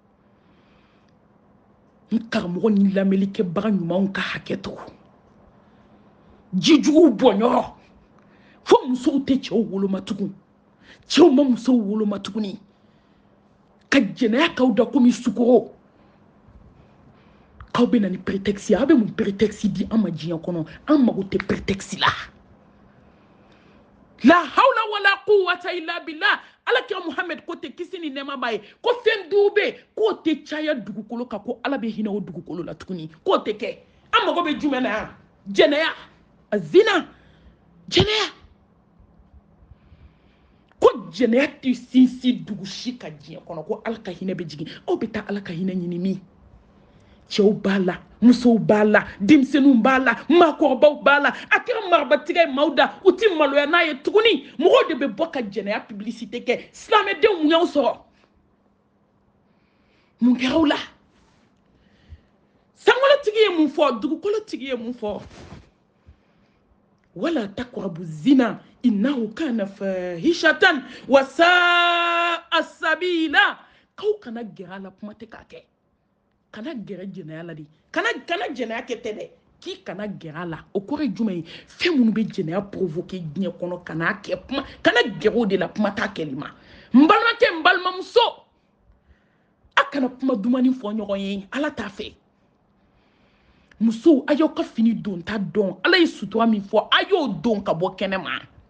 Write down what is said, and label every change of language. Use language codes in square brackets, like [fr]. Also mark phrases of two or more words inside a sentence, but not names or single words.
[bm] n karamɔgɔ ni lamɛnlikɛbaga ɲumanw ka hakɛ to jijuguw bɔnyɔrɔ fo musow tɛ cɛw woloma tugun cɛw ma musow woloma tuguni ka jɛnɛya k'aw da komi sukoro k'aw bɛ na ni prétexte ye aw bɛ mun prétexte di an ma diɲɛ kɔnɔ an mago tɛ prétexte la [ar] لا حول ولا قوة إلا بالله [bm] alakira muhammed ko tɛ kisi ni nɛɛma b'a ye ko fɛn duw bɛ yen k'o tɛ caya dugukolo kan ko ala bɛ hinɛ o dugukolo la tuguni k'o tɛ kɛ an mago bɛ jumɛn na yan jɛnɛya a zina jɛnɛya ko jɛnɛya tɛ sinsin dugu si ka diɲɛ kɔnɔ ko ala ka hinɛ bɛ jigin aw bɛ taa ala ka hinɛ ɲini min cɛw b'a la musow b'a la denmisɛnninw b'a la maakɔrɔbaw b'a la a kɛra marabatigɛ ye maaw da u tɛ maloya n'a ye tuguni mɔgɔw de bɛ bɔ ka jɛnɛya publicité kɛ silamɛdenw mun y'aw sɔrɔ mun kɛra aw la sankolotigi ye mun fɔ dugukolotigi ye mun fɔ [ar] ولا تقربوا الزنا إنه كان فاحشة و ساء سبيلا [bm] k'aw kana gɛrɛ a la kuma tɛ k'a kɛ kana gɛrɛ jɛnɛya la de kana jɛnɛya kɛ tɛ dɛ k'i kana gɛrɛ a la o kɔrɔ ye jumɛn ye fɛn minnu bɛ jɛnɛya provoquer diɲɛ kɔnɔ kana kɛ kuma kana gɛrɛ o de la kuma t'a kɛli ma n balimakɛ n balimamuso a kana kuma dumani fɔ ɲɔgɔn ye ala t'a fɛ musow a y'aw ka fini don ta dɔn ala ye sutura min fɔ a y'o don ka bɔ kɛnɛ ma